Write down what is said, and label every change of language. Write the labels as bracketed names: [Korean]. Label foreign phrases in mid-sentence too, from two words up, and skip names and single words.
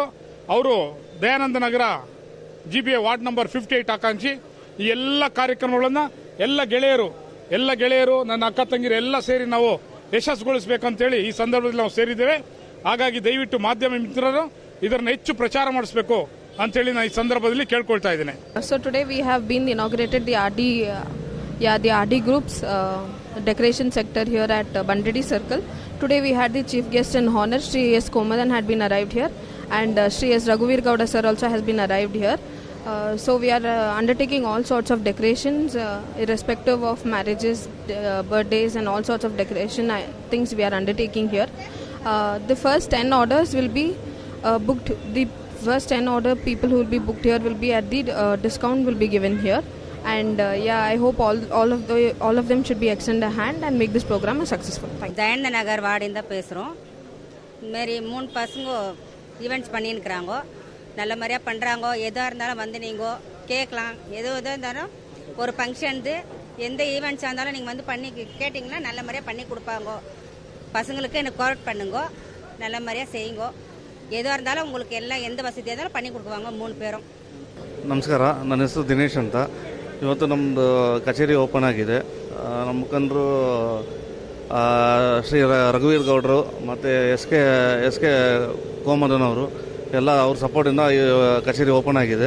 [Kannada] ಅವರು ದಯಾನಂದ ನಗರ GBA [English] ward number [Kannada] 58 ಆಕಾಂಕ್ಷಿ. ಈ ಎಲ್ಲ ಕಾರ್ಯಕ್ರಮಗಳನ್ನು ಎಲ್ಲ ಗೆಳೆಯರು, ನನ್ನ ಅಕ್ಕ ತಂಗಿರು ಎಲ್ಲ ಸೇರಿ ನಾವು ಯಶಸ್ಸುಗೊಳಿಸಬೇಕಂತೇಳಿ ಈ ಸಂದರ್ಭದಲ್ಲಿ ನಾವು ಸೇರಿದ್ದೇವೆ. ಹಾಗಾಗಿ ದಯವಿಟ್ಟು ಮಾಧ್ಯಮ ಮಿತ್ರರು ಇದನ್ನು ಹೆಚ್ಚು ಪ್ರಚಾರ ಮಾಡಿಸಬೇಕು ಅಂತೇಳಿ ನಾನು ಈ ಸಂದರ್ಭದಲ್ಲಿ ಕೇಳ್ಕೊಳ್ತಾ ಇದ್ದೇನೆ. [English] So today we have been inaugurated the RD Group's decoration sector here at Bandireddy Circle. Today we had the chief guest in honor, Shri S. Komadan had been arrived here, and Shri S. Raghuveer Gowda sir also has been arrived here. So we are undertaking all sorts of decorations, irrespective of marriages, birthdays, and all sorts of decoration things we are undertaking here. The first 10 orders will be booked. The first 10 order people who will be booked here will be at the discount will be given here. And I hope all of them should be extend a hand and make this program a successful. Thank you. [Tamil] தயந்த நகர் வார்டிந்த பேசுகிறோம். இதுமாரி 3 பசங்க ஈவெண்ட்ஸ் பண்ணின்னுக்குறாங்க. நல்ல மாதிரியாக பண்ணுறாங்க. எதாக இருந்தாலும் வந்து நீங்கள் கேட்கலாம். எதாக இருந்தாலும் ஒரு ஃபங்க்ஷன்து எந்த ஈவெண்ட்ஸாக இருந்தாலும் நீங்கள் வந்து பண்ணி கேட்டிங்கன்னா நல்ல மாதிரியாக பண்ணி கொடுப்பாங்க. பசங்களுக்கு எனக்கு கோஆர்ட் பண்ணுங்க, நல்ல மாதிரியாக செய்யுங்க. எதாக இருந்தாலும் உங்களுக்கு எல்லாம் எந்த வசதியாக இருந்தாலும் பண்ணி கொடுக்குவாங்க 3 பேரும். [Kannada] ನಮಸ್ಕಾರ, ನನ್ನ ಹೆಸರು ದಿನೇಶ್ ಅಂತ. ಇವತ್ತು ನಮ್ಮದು ಕಚೇರಿ ಓಪನ್ ಆಗಿದೆ. ನಮ್ಮ ಮುಖಂಡರು ಶ್ರೀ ರಘುವೀರ್ ಗೌಡರು ಮತ್ತು ಎಸ್ ಕೆ ಕೋಮದನ್ ಅವರು ಎಲ್ಲ ಅವ್ರ ಸಪೋರ್ಟಿಂದ ಈ ಕಚೇರಿ ಓಪನ್ ಆಗಿದೆ.